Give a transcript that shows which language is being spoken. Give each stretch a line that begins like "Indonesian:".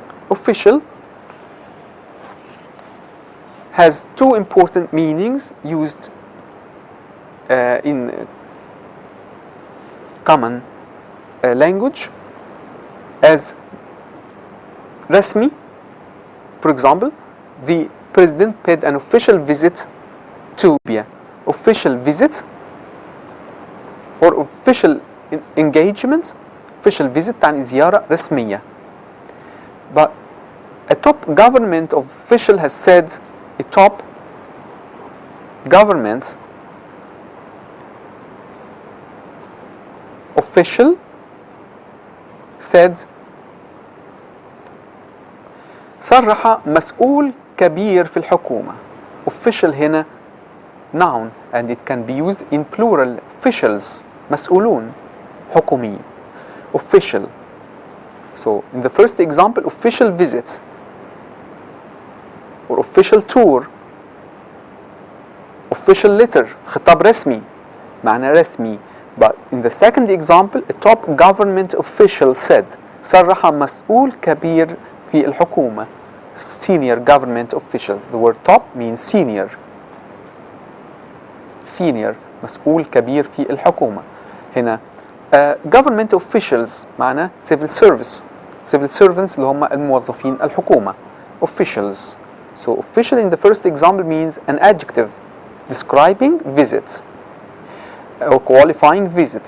English: Official has two important meanings used in common language as رسمي. For example, the president paid an official visit to Libya. Official visit or official engagement. Official visit
Arabic: تعني زيارة رسمية.
English: But a top government official has said, a top government official said,
Arabic: صرح مسؤول كبير في الحكومة.
English: Official هنا noun, and it can be used in plural.
Arabic: Officials, مسؤولون, حكومي.
English: Official. So in the first example, official visit or official tour, official letter,
Arabic: خطاب رسمي, معنى رسمي.
English: But in the second example, a top government official said,
Arabic: صرح مسؤول كبير في الحكومة.
English: Senior government official. The word top means senior.
Arabic: Senior, مسؤول كبير في الحكومة.
English: هنا government officials معنى civil service. Civil servants
Arabic: اللي هم الموظفين الحكومة.
English: Officials. So official in the first example means an adjective. describing visit or qualifying visit.